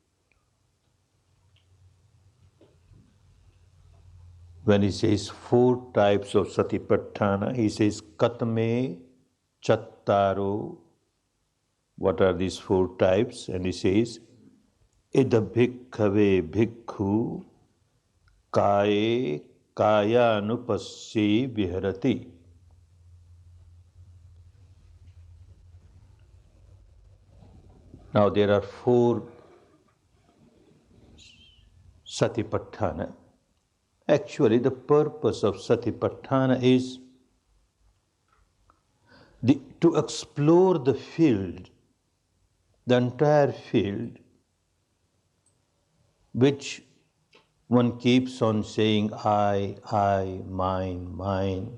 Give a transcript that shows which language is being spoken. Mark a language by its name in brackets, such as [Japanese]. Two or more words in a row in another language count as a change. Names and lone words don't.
[English] When he says 4 types of Satipatthana, he says [Pali] Katame Chattaro. [English] What are these 4 types? And he says [Pali] Ida bhikkhave bhikkhu kaye kayanupassi viharati. [English] Now there are 4 Satipatthana. Actually, the purpose of Satipatthana is to explore the field the entire field which one keeps on saying I, mine.